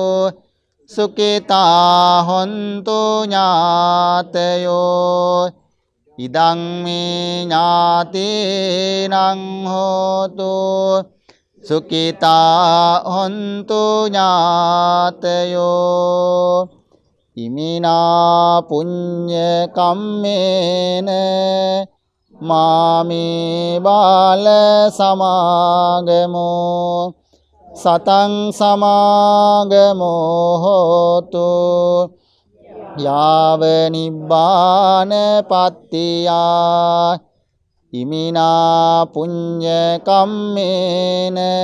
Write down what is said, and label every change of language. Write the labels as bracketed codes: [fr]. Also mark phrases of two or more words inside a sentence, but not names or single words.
[pi] සුඛිතා හොන්තු ඥාතයෝ ඉදං මේ ඥාතීනං හෝතු සුඛිතා හොන්තු ඥාතයෝ ඉමිනා පුඤ්ඤ කම්මේන මාමේ බාල සමාගමෝ සතං සමාගමෝ හෝතු යාව නිබ්බාන පත්තියා ඉමිනා පුඤ්ඤ කම්මේන